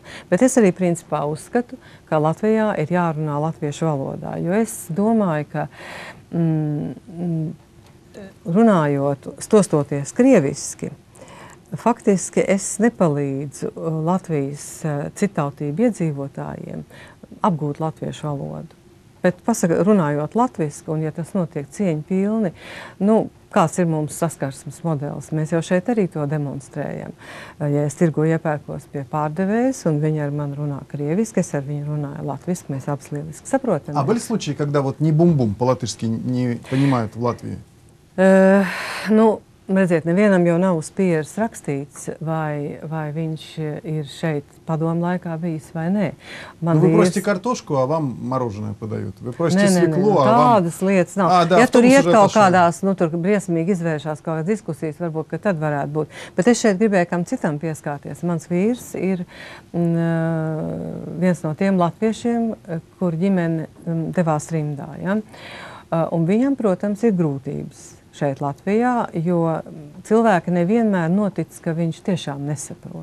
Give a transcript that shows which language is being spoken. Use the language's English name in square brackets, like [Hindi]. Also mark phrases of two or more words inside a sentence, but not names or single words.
[Latvian] Bet es arī principā uzskatu, ka Latvijā ir jārunā latviešu valodā, jo es domāju, ka runājot, stostoties krieviski, faktiski es nepalīdzu Latvijas citautību iedzīvotājiem apgūt latviešu valodu. Bet runājot latviski, un ja tas notiek cieņu pilni, kāds ir mums saskarsmes modelis? Mēs jau šeit arī to demonstrējam. Ja es tirgu iepērkos pie pārdevējas, un viņi ar mani runā krieviski, es ar viņu runāju latviski, mēs abas lieliski saprotam. [Russian] А были случаи, когда вот ни бум-бум по-латышски не понимают в Латвии? [Latvian] Redziet, nevienam jau nav uz pieres rakstīts, vai viņš ir šeit padomu laikā bijis vai nē. [Russian] Вы просите картошку, а вам мороженое подают. Вы просите свеклу, а вам... [Latvian] Tādas lietas nav. Ja tur iet kaut kādās, tur briesmīgi izvēršās kaut kādas diskusijas, varbūt, ka tad varētu būt. Bet es šeit gribēju kam citam pieskārties. Mans vīrs ir viens no tiem latviešiem, kur ģimene devās rimdā. Ja? Un viņam, protams, ir grūtības šeit Latvijā, jo cilvēki nevienmēr notic, ka viņš tiešām nesaprot.